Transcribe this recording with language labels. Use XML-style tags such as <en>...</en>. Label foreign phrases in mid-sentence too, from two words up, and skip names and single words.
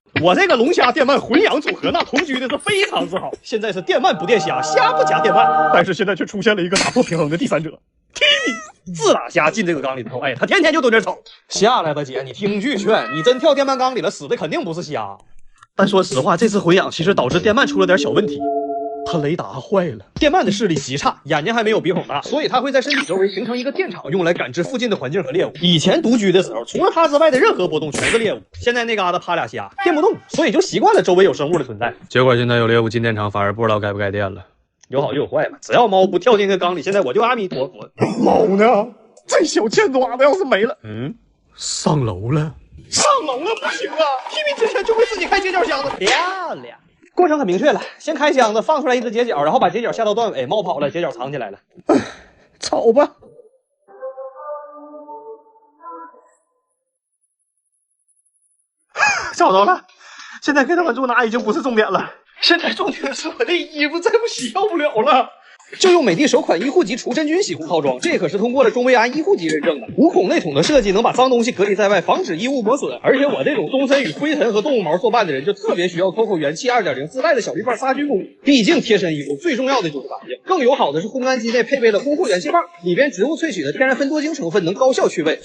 <zh>我这个龙虾电鳗混养组合，那同居的是非常之好。现在是電鳗不電蝦，蝦不夾電鳗，但是現在卻出現了一個打破平衡的第三者。Timmy 自打蝦進這個缸裡頭，哎，他天天就蹲這瞅。下來吧，姐，你聽句勸，你真跳電鳗缸裡了，死的肯定不是蝦。但說實話，這次混養其實導致電鳗出了點小問題。它雷達壞了，電鳗的視力極差，眼睛還沒有鼻孔大，所以它會在身體周圍形成一個電場，用來感知附近的環境和獵物。以前獨居的時候，除了它之外的任何波動全是獵物。現在那嘎達趴倆蝦，電不動，所以就習慣了周圍有生物的存在。結果現在有獵物進電場，反而不知道該不該電了。有好就有壞嘛，只要貓不跳進個缸裡，現在我就阿彌陀佛。貓呢？這小欠爪子要是沒了，上樓了。上樓了不行啊 ！Timmy 之前就會自己開接腳箱子，漂亮。過程很明確了，先開箱子，放出來一隻結角，然後把結角下到斷尾，貓跑了，結角藏起來了。炒吧。找到了，現在給他們住哪已經不是重點了，現在重點是我的衣服再不洗要不了了。就用美的首款醫護級除真菌洗護套裝，這可是通過了中維安醫護級認證的。無孔內筒的設計能把髒東西隔離在外，防止衣物磨損。而且我這種終身與灰塵和動物毛作伴的人，就特別需要 COCO 元氣 2.0 自帶的小綠棒殺菌功能。畢竟貼身衣服最重要的就是乾淨。更友好的是烘乾機內配備了烘護元氣棒，裡邊植物萃取的天然芬多精成分能高效去味。</zh>